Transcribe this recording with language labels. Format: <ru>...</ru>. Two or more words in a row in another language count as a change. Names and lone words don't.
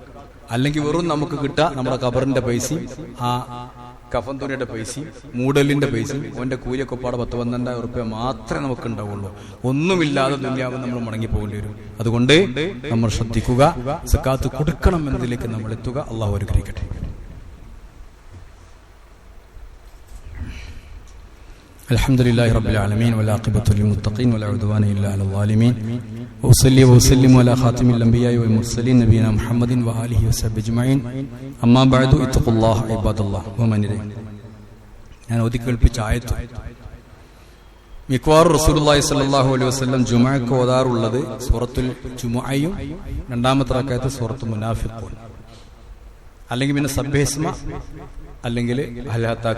<ml>അല്ലെങ്കിൽ വെറും നമുക്ക് കിട്ടുക നമ്മുടെ ഖബറിന്റെ പൈസയും ആ കഫൻ തുണിയുടെ പൈസയും മൂടലിന്റെ പൈസയും ഓന്റെ കൂലിയൊക്കെ പാടെ 10-12,000 റുപ്യ മാത്രമേ നമുക്ക് ഉണ്ടാവുള്ളൂ. ഒന്നുമില്ലാതെ ദുനിയാവ് നമ്മൾ മടങ്ങി പോകേണ്ടി വരും. അതുകൊണ്ട് നമ്മൾ ശ്രദ്ധിക്കുക, സക്കാത്ത് കൊടുക്കണം എന്നതിലേക്ക് നമ്മൾ എത്തുക. അള്ളാഹു അനുഗ്രഹിക്കട്ടെ.</ml> <ar>الحمدلله رب العالمين والعاقبة للمتقين ولا عدوان إلا على الظالمين وأصلي وأسلم على خاتم الأنبياء والمرسلين نبينا محمد وآله وصحبه أجمعين أما بعد اتقوا الله عباد الله ومن إليه.</ar> <ml>ഞാൻ ഓതി കേൾപ്പിച്ച ആയത്ത് മിക്കവാറും</ml> <ar>رسول الله صلى الله عليه وسلم</ar> <ml>ജുമുഅക്ക് ഓതാറുള്ളത് സൂറത്തുൽ ജുമുഅയും 2ാമത്തെ റക്അത്ത് സൂറത്തുൽ മുനാഫിഖൂൻ. അല്ലെങ്കിൽ പിന്നെ സബ്ബിഹിസ്മ അല്ലെങ്കിൽ ഹലാത്താക്ക.</ml>